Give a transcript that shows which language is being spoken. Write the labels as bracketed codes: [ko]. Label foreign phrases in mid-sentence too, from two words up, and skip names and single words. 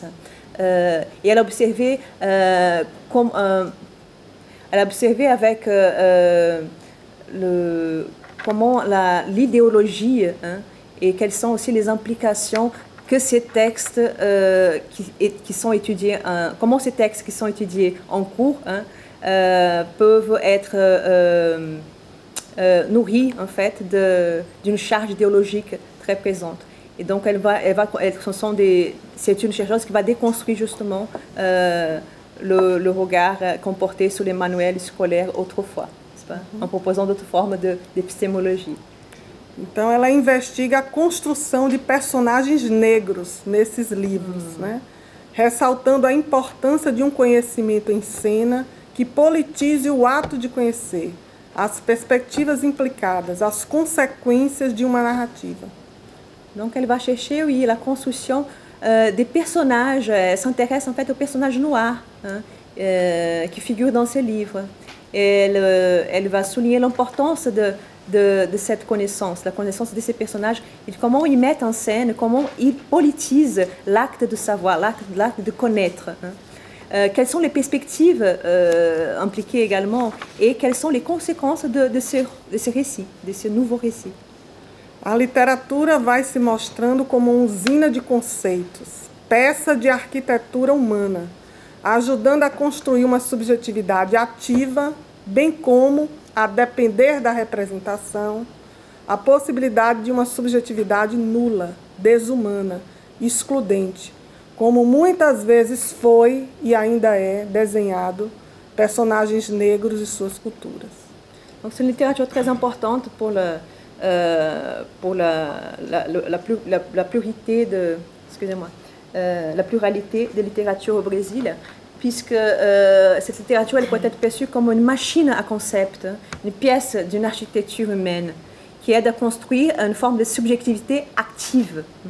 [fr] Et elle a observé, avec comment l'idéologie, hein, et quelles sont aussi les implications que ces textes qui sont étudiés, comment ces textes qui sont étudiés en cours, hein, peuvent être nourris en fait d'une charge idéologique très présente. Et donc c'est une chercheuse qui va déconstruire justement le regard qu'on portait sur les manuels scolaires autrefois, en proposant d'autres formes d'épistémologie. [pt] Então, ela investiga a construção de personagens negros nesses livros, né? Ressaltando a importância de um conhecimento em cena que politize o ato de conhecer, as perspectivas implicadas, as consequências de uma narrativa. [fr] Donc, elle va chercher, oui, la construction des personnages. Elle s'intéresse en fait aux personnages noirs, hein, qui figurent dans ces livres. Elle va souligner l'importance de cette connaissance, la connaissance de ces personnages, et comment ils mettent en scène, comment ils politisent l'acte de savoir, l'acte de connaître. Hein. Quelles sont les perspectives impliquées également, et quelles sont les conséquences de ce récit, de ce nouveau récit. [pt] A literatura vai se mostrando como uma usina de conceitos, peça de arquitetura humana, ajudando a construir uma subjetividade ativa, bem como, a depender da representação, a possibilidade de uma subjetividade nula, desumana, excludente, como muitas vezes foi e ainda é desenhado personagens negros e suas culturas. [fr] Donc c'est une littérature très importante pour la pluralité la pluralité de littérature au Brésil, puisque cette littérature elle peut être perçue comme une machine à concept, une pièce d'une architecture humaine qui aide à construire une forme de subjectivité active.